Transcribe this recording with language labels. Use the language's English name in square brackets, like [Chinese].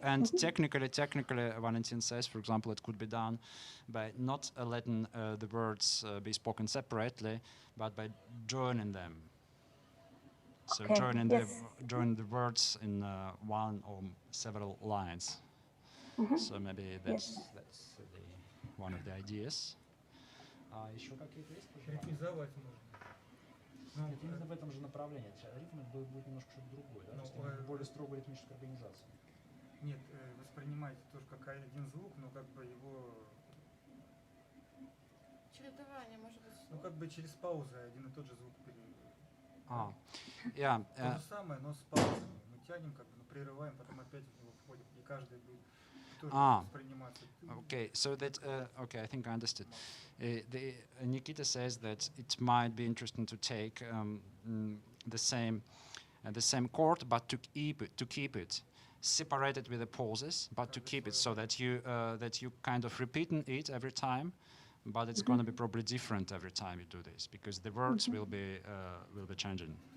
[English] and technically, Valentin says, for example, it could be done by not letting the words be spoken separately, but by joining them. So Okay, joining yes. the words in one or several lines. So maybe that's one of the ideas. [Russian] Еще какие-то есть пожелания? Ритмизовать можно. Ну, Нет, именно в этом же направлении. Ритм будет немножко что-то другое, да? То есть более строгую ритмическую организацию. Нет, воспринимайте тоже как один звук, но как бы его... Чередование, может быть. Ну, как бы через паузы один и тот же звук [English] Yeah. [Russian] То же самое, но с паузами. Мы тянем, как бы, но прерываем, потом опять в него входим. И каждый будет тоже восприниматься. [English] Okay, so that, okay, I think I understood. Nikita says that it might be interesting to take the same chord, but to keep it separated with the pauses, but to keep it so that you kind of repeating it every time, but it's going to be probably different every time you do this because the words will be changing.